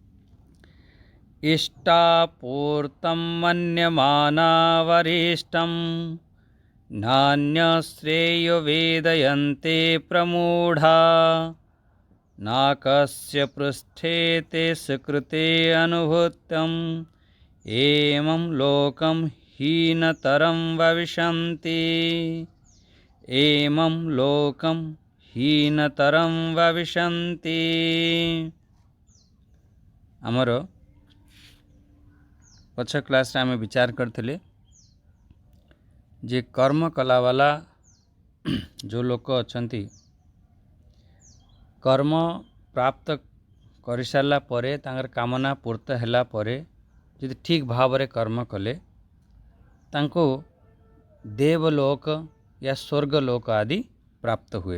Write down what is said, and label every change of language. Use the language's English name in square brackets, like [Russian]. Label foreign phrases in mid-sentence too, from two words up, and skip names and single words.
[Sanskrit] इष्टापूर्तं मन्यमाना वरिष्ठं, नान्यश्रेयो वेदयन्ते प्रमूढा, नाकस्य पृष्ठे ते सुकृते अनुभूतम्, एमं लोकं हीनतरं भविष्यन्ति, एमं लोकं हीनतरं भविष्यन्ति। [Odia] ଆମର ପଛ କ୍ଲାସ ରେ ଆମେ ବିଚାର କରଥିଲେ ଯେ କର୍ମ କଲା ୱାଲା ଯୋ ଲୋକ ଅଛନ୍ତି, କର୍ମ ପ୍ରାପ୍ତ କର ସାରା ପରେ ତାଙ୍କର କାମନା ପୂର୍ତ୍ତ ହୈଲା ପରେ ଯଦି ଠିକ ଭାବ ରେ କର୍ମ କଲେ ତାଙ୍କୁ ଦେବଲୋକ ଯା ସ୍ୱର୍ଗଲୋକ ଆଦି ପ୍ରାପ୍ତ ହୁଏ।